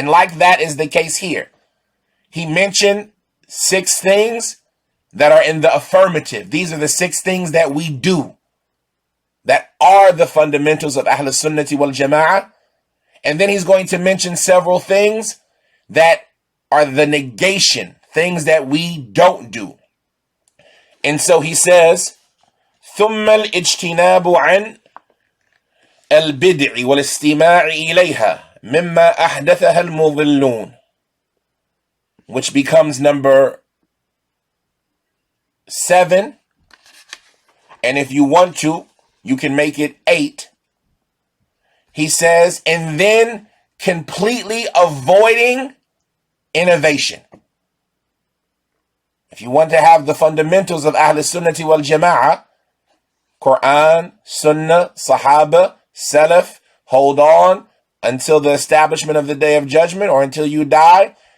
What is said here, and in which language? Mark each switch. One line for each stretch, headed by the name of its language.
English: And like that is the case here. He mentioned 6 things that are in the affirmative. These are the 6 things that we do, that are the fundamentals of Ahl Sunnati wal Jama'ah. And then he's going to mention several things that are the negation, things that we don't do. And so he says,
Arabic: ثم الاجتناب عن البدع والاستماع إليها مما أحدثها المضلون,
English: which becomes number 7. And if you want to, you can make it 8. He says, and then completely avoiding innovation. If you want to have the fundamentals of Ahl Sunnati wal Jama'ah, Quran, Sunnah, Sahaba, Salaf, hold on until the establishment of the Day of Judgment or until you die.